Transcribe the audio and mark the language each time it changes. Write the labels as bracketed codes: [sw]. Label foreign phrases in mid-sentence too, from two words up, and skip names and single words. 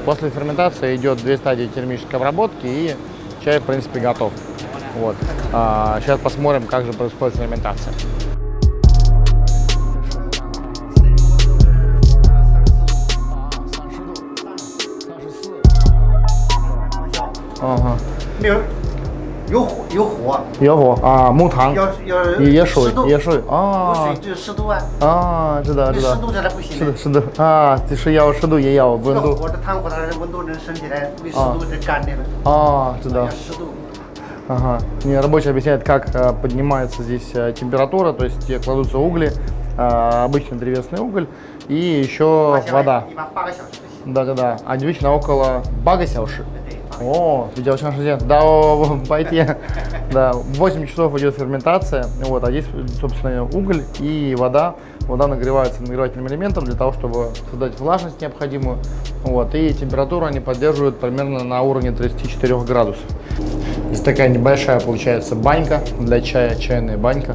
[ru] После ферментации идет 2 стадии термической обработки, и чай в принципе готов. Вот. Сейчас посмотрим, как же происходит ферментация. Ага. [zh] 有火，木糖，椰水，有湿度啊，知道，湿度在那不行，是的就是要湿度也要温度，火的炭火它的温度能升起来，没湿度就干的了，知道，湿度。 [ru] Ага. Мне рабочий объясняет, как поднимается здесь температура, то есть кладутся угли, обычный древесный уголь и еще вода. Да. Обычно около 8 小时. [zh] О, 比较长时间. [ru] Да, пойти. Да, 8 часов идет ферментация, вот, а здесь, собственно, уголь и вода. Вода нагревается нагревательным элементом для того, чтобы создать влажность необходимую. Вот, и температуру они поддерживают примерно на уровне 34 градусов. Здесь такая небольшая получается банька для чая, чайная банька.